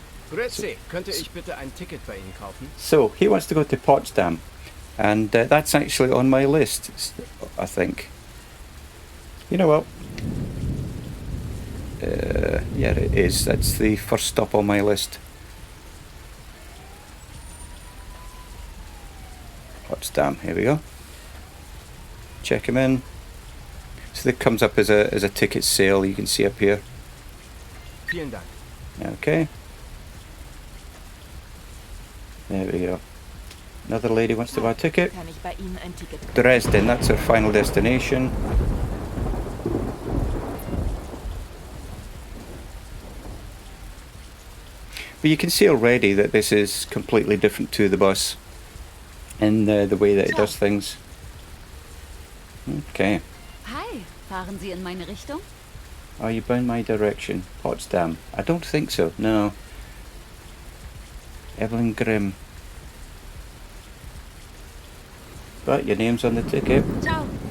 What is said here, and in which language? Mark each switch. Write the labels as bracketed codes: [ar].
[de] Grüezi, könnte ich bitte ein Ticket bei Ihnen kaufen? [en] So, he wants to go to Potsdam. And that's actually on my list, I think. You know what? Yeah, it is. That's the first stop on my list. Potsdam, here we go. Check him in. So that comes up as a ticket sale, you can see up here. [de] Vielen Dank. [en] Okay. There we go. Another lady wants to buy a ticket. [de] Kann ich bei Ihnen ein Ticket kaufen? [en] Dresden, that's our final destination. But you can see already that this is completely different to the bus in the way that it does things. Okay. [de] Hi, fahren Sie in meine Richtung? [en] Are you bound my direction? Potsdam? I don't think so, no. Evelyn Grimm. But your name's on the ticket. Ciao.